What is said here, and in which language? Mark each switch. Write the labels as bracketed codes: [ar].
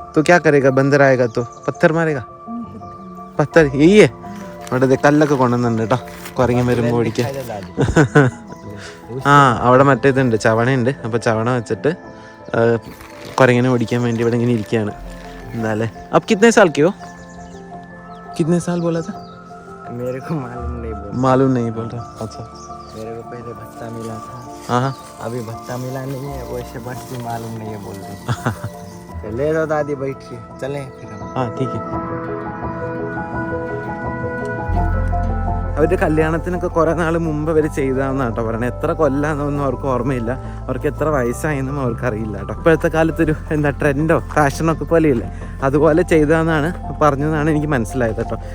[hi] तो क्या करेगा? बंदर आएगा तो पत्थर मारेगा. [ml] പത്തർ ഈ അവിടെ കല്ലൊക്കെ കൊണ്ടുവന്നുണ്ട് കേട്ടോ കുരങ്ങൻ വരുമ്പോൾ ഓടിക്കാൻ. ആ അവിടെ മറ്റേതുണ്ട്, ചവണയുണ്ട്. അപ്പോൾ ചവണ വെച്ചിട്ട് കുരങ്ങനെ ഓടിക്കാൻ വേണ്ടി ഇവിടെ ഇങ്ങനെ ഇരിക്കുകയാണ്. എന്താല്ലേ [hi] अब कितने साल के हो? कितने साल बोला था? मेरे को मालूम नहीं बोल रहा. अच्छा. मेरे को पहले भत्ता मिला था. हाँ. अभी भत्ता मिला नहीं है. वैसे भत्ती मालूम नहीं है बोल रहे. ले लो दादी बैठिए चलें फिर हम. हाँ ठीक है. [ml] അവരുടെ കല്യാണത്തിനൊക്കെ കുറേ നാൾ മുമ്പ് അവർ ചെയ്തതാണെന്ന് കേട്ടോ പറയണത്. എത്ര കൊല്ലാന്നൊന്നും അവർക്ക് ഓർമ്മയില്ല. അവർക്ക് എത്ര വയസ്സായെന്നും അവർക്കറിയില്ല കേട്ടോ. ഇപ്പോഴത്തെ കാലത്തൊരു എന്താ ട്രെൻഡോ ഫാഷനൊക്കെ പോലെയില്ലേ, അതുപോലെ ചെയ്തതെന്നാണ് പറഞ്ഞതെന്നാണ് എനിക്ക് മനസ്സിലായത് കേട്ടോ.